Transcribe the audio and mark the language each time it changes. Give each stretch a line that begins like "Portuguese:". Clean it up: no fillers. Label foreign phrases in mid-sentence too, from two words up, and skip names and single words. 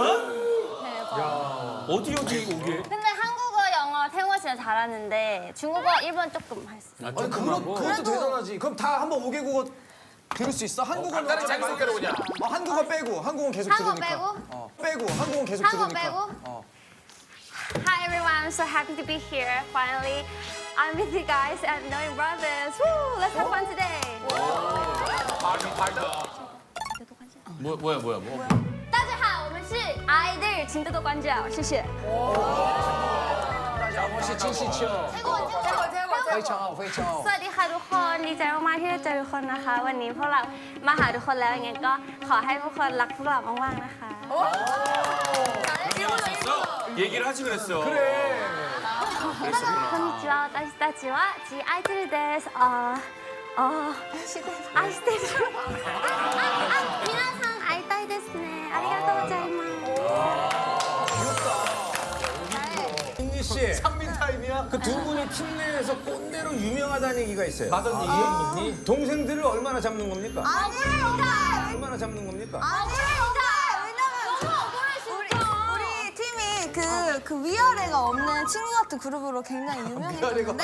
Korean: 어디 오게? 근데 한국어, 영어, 태국어 진짜 잘하는데 중국어, 일본 조금 할 수 있어. 그것도 대단하지. 그럼 다 한번 5개국어 들을 수 있어? 한국어는 간단히 자기소개로 그냥. 한국어 빼고 한국어는 계속 한국어 들으니까. 빼고? 빼고 한국어는 계속 한국어 들으니까. 빼고?
English: Hi everyone, I'm so happy to be here. Finally, I'm with you guys at Knowing Brothers. Woo! Let's have fun today.
Korean: 뭐야?
Chinese: 大家好，我们是 아이들 진도도 관자. 谢谢.
Thai: สวัสดีค่ะทุกคนดีใจมากๆที่ได้เจอทุกคนนะคะ วันนี้พวกเรามาหาทุกคนแล้วยังไงก็ขอให้ทุกคนรักพวกเรามากๆนะคะ
Korean: 얘기를 하지 그랬어. 그래.
Japanese: こんにちは私たちはGアイドルです愛してる皆さん会いたいですねありがとうございます
Korean: 윤희 씨, 상민 타임이야? 그 두 분이 팀 내에서 꼰대로 유명하다는 얘기가 있어요. 마더니 이현민이 동생들을 얼마나 잡는 겁니까? 아니에요. 얼마나 잡는 겁니까? 아니에요. 우리 팀이 그 위아래가 없는 친구 같은 그룹으로 굉장히 유명했는데